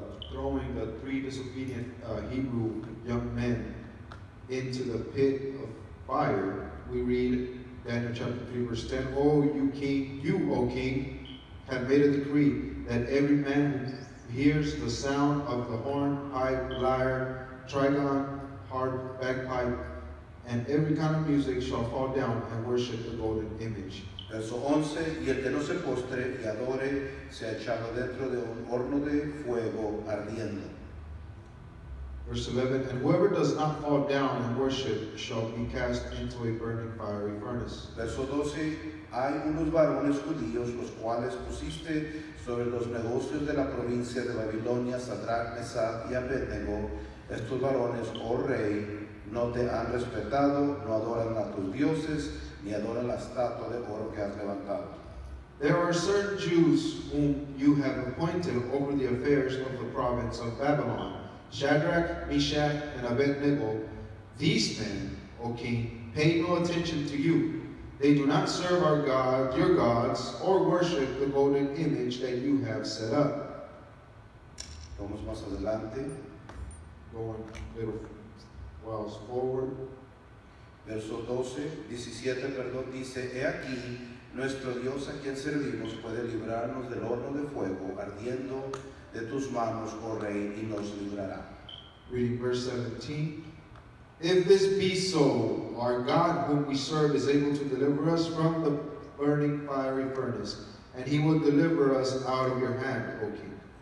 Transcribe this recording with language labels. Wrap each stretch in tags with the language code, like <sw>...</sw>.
<en>throwing the 3 disobedient Hebrew young men into the pit of fire, we read Daniel chapter 3 verse 10, O king, have made a decree that every man who hears the sound of the horn, pipe, lyre, trigon, harp, bagpipe, and every kind of music shall fall down and worship the golden image.</en> <es>Verso 11, y el que no se postre y adore se ha echado dentro de un horno de fuego ardiendo.</es> <en>Verse 11, and whoever does not fall down and worship shall be cast into a burning fiery furnace.</en> <es>Verso 12, hay unos varones judíos los cuales pusiste sobre los negocios de la provincia de Babilonia, Sadrach, Mesach y Abednego. Estos varones, oh rey, no te han respetado, no adoran a tus dioses, ni adoran la estatua de oro que has levantado.</es> <en>There are certain Jews whom you have appointed over the affairs of the province of Babylon, Shadrach, Meshach, and Abednego. These men, O king, pay no attention to you. They do not serve our God, your gods, or worship the golden image that you have set up.</en> <es>Vamos más adelante.</es> <en>Going little whiles forward.</en> <es>Verso 17, dice, he aquí, nuestro Dios a quien servimos puede librarnos del horno de fuego ardiendo de tus manos, oh rey, y nos librará.</es> <en>Reading verse 17. If this be so, our God whom we serve is able to deliver us from the burning fiery furnace, and he will deliver us out of your hand, O king.</en>